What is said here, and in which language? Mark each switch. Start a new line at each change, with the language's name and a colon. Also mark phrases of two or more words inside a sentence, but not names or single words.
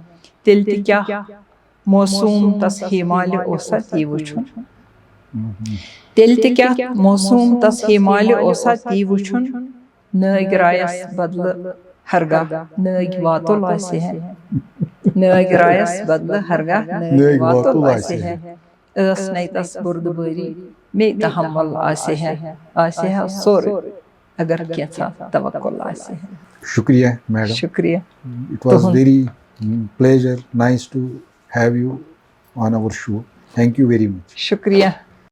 Kashmiri: تیٚلہِ تہِ کیٛاہ موسوٗم تس ہِمالہِ اوسا تی وٕچھُن تیٚلہِ تہِ کیٛاہ موسوٗم تس ہِمالہِ اوسا تی وٕچھُن نٲگۍ رایس بدلہٕ ہرگاہ نٲگۍ واتُل آسہِ ہے نٲگۍ رایس بدلہٕ ہرگاہ نٲگۍ واتُل آسہِ ہے. ٲس نَے تس بُردٕبٲری مے تحمل آسہِ ہے سورُے اگر کینٛژھا توکُل آسہِ ہے. شکریہ میڈم. شکریہ.
English: It was very pleasure, nice to have you on our show. Thank you very much.
Kashmiri: شکریہ.